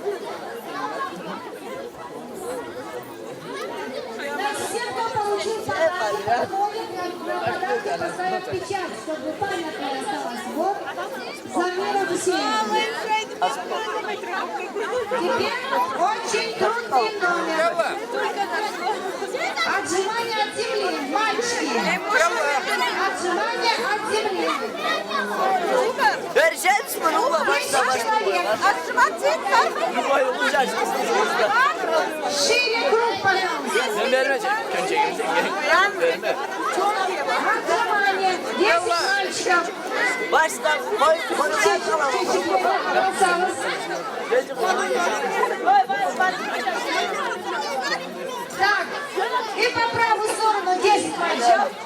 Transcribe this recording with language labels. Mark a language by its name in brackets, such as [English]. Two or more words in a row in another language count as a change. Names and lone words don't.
[Russian] Все, кто получил подарок, ходят на подарки, поставят печать, чтобы памятка осталась. Вот, Замира Гусейновна. Теперь очень трудный номер. Отжимание от земли, мальчики. Отжимание от земли. [Turkish] Vereceğim mi oğlum? Başla başla. Yumayı olacak. [Russian] Шире круг, пожалуйста. [Turkish] Ben vermeyeceğim. Verme. [Russian] Отжимание. 10 мальчиков. [Turkish] Başla. Koy [Russian] Осталось. Так, и по правую сторону 10 мальчиков.